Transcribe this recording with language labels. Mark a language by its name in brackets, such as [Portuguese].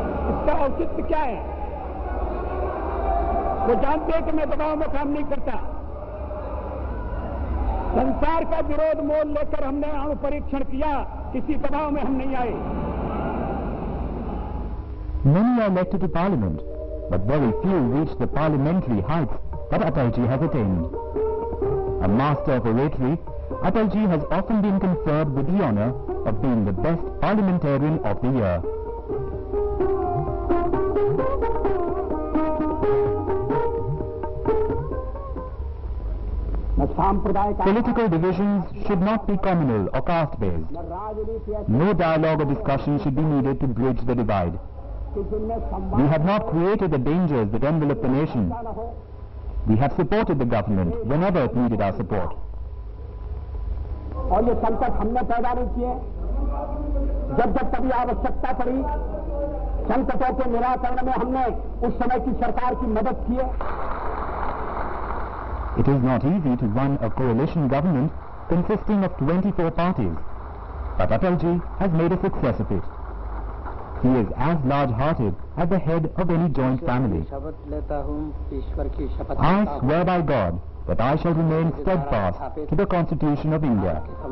[Hindi] इसका औचित्य क्या है? वो जानते हैं कि मैं दबाव में काम नहीं करता. संसार का विरोध मोल लेकर हमने अणु परीक्षण किया, किसी दबाव में हम नहीं आए. [English] Many are elected to Parliament, but very few reach the parliamentary heights that Ataljee has attained. A master of oratory, Ataljee has often been conferred with the honor of being the best parliamentarian of the year. Political divisions should not be communal or caste-based. No dialogue or discussion should be needed to bridge the divide. We have not created the dangers that envelop the nation. We have supported the government whenever it needed our support. [Hindi] और ये संकट हमने पैदा नहीं किए. जब जब कभी आवश्यकता पड़ी, संकटों के निराकरण में हमने उस समय की सरकार की मदद की है. [English] It is not easy to run a coalition government consisting of 24 parties, but Ataljee has made a success of it. He is as large-hearted as the head of any joint family. I swear by God that I shall remain steadfast to the Constitution of India.